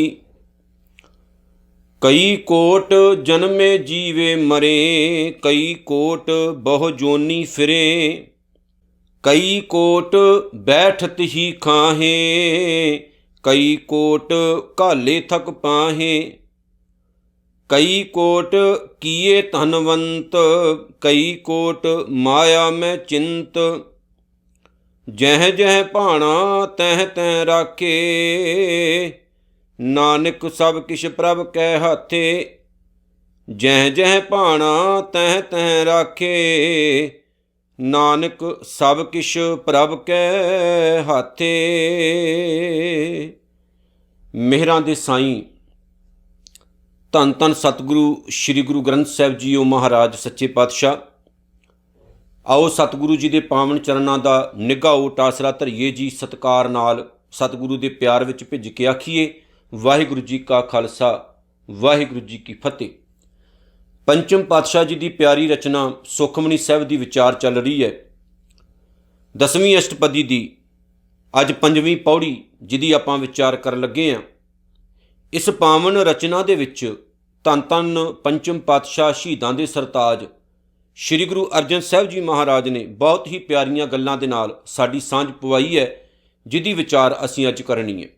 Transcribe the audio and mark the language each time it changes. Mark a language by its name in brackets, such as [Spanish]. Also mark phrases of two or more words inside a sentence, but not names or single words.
[Punjabi] ਕਈ ਕੋਟ ਜਨਮੇ ਜੀਵੇ ਮਰੇ, ਕਈ ਕੋਟ ਬਹੁ ਜੋਨੀ ਫਿਰੇ। ਕਈ ਕੋਟ ਬੈਠਤ ਹੀ ਖਾਹੇ, ਕਈ ਕੋਟ ਕਾਲੇ ਥਕ ਪਾਹੇ। ਕਈ ਕੋਟ ਕੀਏ ਧਨਵੰਤ, ਕਈ ਕੋਟ ਮਾਇਆ ਮੇਂ ਚਿੰਤ। ਜਹ ਜਹ ਭਾਣਾ ਤਹ ਤਹ ਰਾਖੇ, ਨਾਨਕ ਸਭ ਕਿਸ਼ ਪ੍ਰਭ ਕੈ ਹਾਥੇ। ਜਹ ਜਹ ਭਾਣਾ ਤਹ ਤਹ ਰਾਖੇ, ਨਾਨਕ ਸਭ ਕਿਸ਼ ਪ੍ਰਭ ਕੈ ਹਾਥੇ। ਮੇਹਰਾਂ ਦੇ ਸਾਈਂ ਧੰਨ ਧੰਨ ਸਤਿਗੁਰੂ ਸ੍ਰੀ ਗੁਰੂ ਗ੍ਰੰਥ ਸਾਹਿਬ ਜੀਓ ਮਹਾਰਾਜ ਸੱਚੇ ਪਾਤਸ਼ਾਹ। ਆਓ ਸਤਿਗੁਰੂ ਜੀ ਕੇ ਪਾਵਨ ਚਰਣੋਂ ਕਾ ਨਿਘਾ ਓਟ ਆਸਰਾ ਧਰੀਏ ਜੀ। ਸਤਿਕਾਰ ਨਾਲ ਸਤਿਗੁਰੂ ਕੇ ਪਿਆਰ ਵਿਚ ਭਿੱਜ ਕੇ ਆਖੀਏ ਵਾਹਿਗੁਰੂ ਜੀ ਕਾ ਖ਼ਾਲਸਾ ਵਾਹਿਗੁਰੂ ਜੀ ਕੀ ਫ਼ਤਹਿ। [Hindi] पंचम पातशाह जी की प्यारी रचना सुखमनी साहिब की विचार चल रही है। [Punjabi] 10ਵੀਂ ਅਸ਼ਟਪਦੀ ਕੀ ਅੱਜ 5ਵੀਂ ਪਉੜੀ ਜਿਹਦੀ ਆਪਾਂ ਵਿਚਾਰ ਕਰ ਲੱਗੇ ਹੈਂ। ਇਸ ਪਾਵਨ ਰਚਨਾ ਦੇ ਵਿਚ ਧੰਨ ਧੰਨ ਪੰਚਮ ਪਾਤਸ਼ਾਹ ਸ਼ਹੀਦਾਂ ਦੇ ਸਰਤਾਜ ਸ੍ਰੀ ਗੁਰੂ ਅਰਜਨ ਸਾਹਿਬ ਜੀ ਮਹਾਰਾਜ ਨੇ ਬਹੁਤ ਹੀ ਪਿਆਰੀਆਂ ਗੱਲਾਂ ਦੇ ਨਾਲ ਸਾਡੀ ਸਾਂਝ ਪਵਾਈ ਹੈ, ਜਿਹਦੀ ਵਿਚਾਰ ਅਸੀਂ ਅੱਜ ਕਰਨੀ ਹੈ।